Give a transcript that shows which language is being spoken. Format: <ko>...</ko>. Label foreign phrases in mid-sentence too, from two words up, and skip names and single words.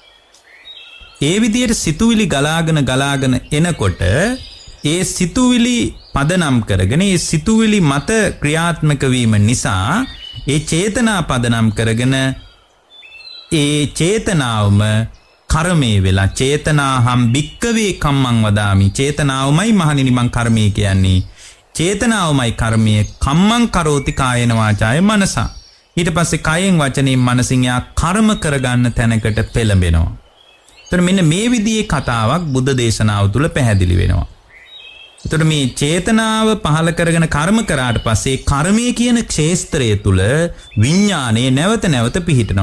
<si>ඒ විදිහට සිතුවිලි ගලාගෙන එනකොට ඒ සිතුවිලි පදනම් කරගෙන ඒ සිතුවිලි මත ක්‍රියාත්මක වීම නිසා ඒ චේතනා පදනම් කරගෙන ඒ චේතනාවම කර්මයේ වෙලා</si> <pi>චේතනාහම් භික්කවේ කම්මං වදාමි.</pi> <si>චේතනාවමයි මහණෙනි මං කර්මය කියන්නේ. චේතනාවමයි කර්මය.</si> <pi>කම්මං කරෝති කායේන වාචාය මනසා.</pi> <si>ඊට පස්සේ කයෙන් වචනයෙන් මනසින් යා කර්ම කරගන්න තැනකට පෙළඹෙනවා. එතකොට මෙන්න මේ විදිහේ කතාවක් බුද්ධ දේශනාව තුළ පැහැදිලි වෙනවා. එතකොට මේ චේතනාව පහල කරගෙන කර්ම කරාට පස්සේ කර්මය කියන ක්ෂේත්‍රය තුළ විඥානයේ නැවත පිහිටනවා.</si>